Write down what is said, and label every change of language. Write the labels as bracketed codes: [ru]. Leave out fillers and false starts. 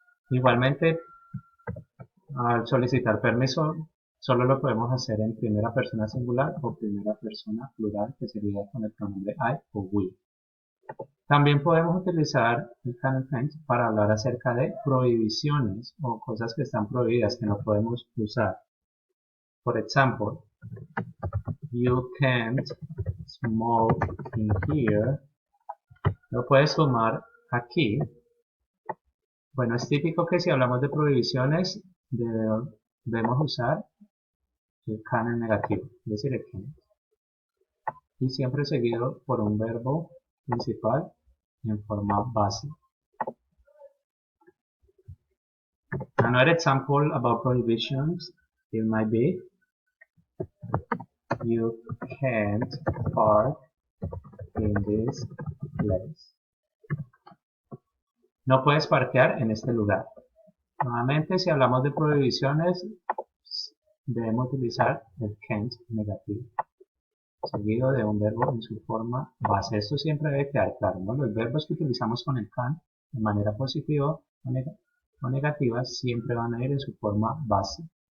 [es] Igualmente, al solicitar permiso, solo lo podemos hacer en primera persona singular o primera persona plural, que sería con el pronombre I o we. También podemos utilizar el can and can't para hablar acerca de prohibiciones o cosas que están prohibidas que no podemos usar. Por ejemplo, [en] you can't smoke in here. [es] No puedes fumar aquí. Bueno, es típico que si hablamos de prohibiciones debemos usar el can en negativo, es decir, el can't. Y siempre seguido por un verbo principal en forma base. [en] Another example about prohibitions, it might be, you can't park in this place. [es] No puedes parquear en este lugar. Nuevamente, si hablamos de prohibiciones, debemos utilizar el can't negativo, seguido de un verbo en su forma base. Esto siempre debe quedar claro, ¿no? Los verbos que utilizamos con el can de manera positiva o negativa siempre van a ir en su forma base.